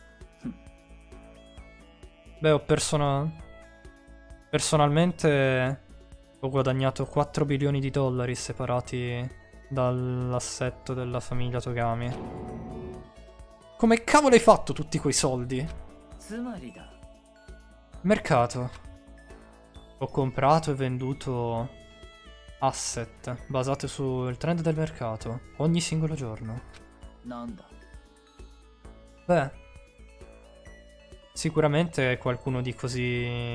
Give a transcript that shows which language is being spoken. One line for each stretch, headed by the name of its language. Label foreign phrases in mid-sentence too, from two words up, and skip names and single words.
Italian: Beh, personalmente ho guadagnato 4 bilioni di dollari separati dall'assetto della famiglia Togami. Come cavolo hai fatto tutti quei soldi?
Japanese: つまりだ。
Italian: Mercato. Ho comprato e venduto asset basate sul trend del mercato ogni singolo giorno.
Japanese: なんだ。
Italian: Beh, sicuramente qualcuno di così...